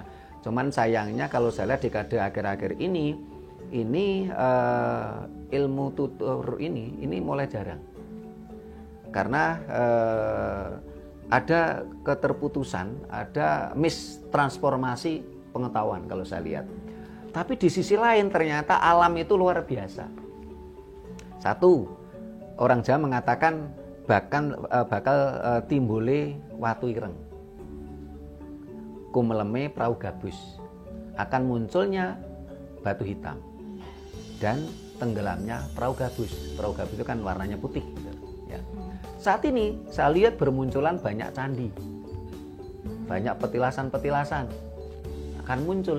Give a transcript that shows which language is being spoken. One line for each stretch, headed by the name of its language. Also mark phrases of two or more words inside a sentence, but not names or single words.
Indonesian: Cuman sayangnya kalau saya lihat dekade akhir-akhir ini ilmu tutur ini mulai jarang karena ada keterputusan, ada mistransformasi pengetahuan kalau saya lihat. Tapi di sisi lain ternyata alam itu luar biasa. Satu, orang Jawa mengatakan
Javanese: bakal timbule watu ireng, kumeleme prau gabus,
Indonesian: akan munculnya batu hitam dan tenggelamnya perahu gabus. Perahu gabus itu kan warnanya putih gitu, ya. Saat ini saya lihat bermunculan banyak candi, banyak petilasan-petilasan akan muncul.